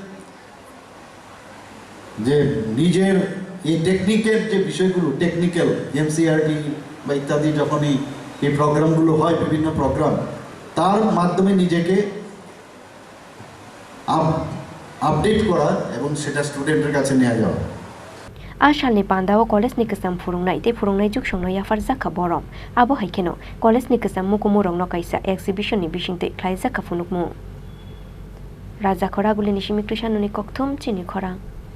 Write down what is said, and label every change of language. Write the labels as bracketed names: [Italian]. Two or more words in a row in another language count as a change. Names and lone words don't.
[Bangla] যে নিজের এই টেকনিকের যে বিষয়গুলো টেকনিক্যাল এমসিআরটি বা ইত্যাদি যখনই এই প্রোগ্রামগুলো হয় বিভিন্ন প্রোগ্রাম তার মাধ্যমে নিজেকে আপডেট করা এবং সেটা স্টুডেন্টের কাছে নিয়ে যাওয়া [Kok Borok] Ashalni Pandao College ni kesam furungnai te furungnai juk shongno yafar zaka borom abo haikeno college ni kesam mukumurong no kaisa exhibition ni bishingte klai zaka funukmu Raja Khorang guli nishimi krishanuni kokthum Chini Khorang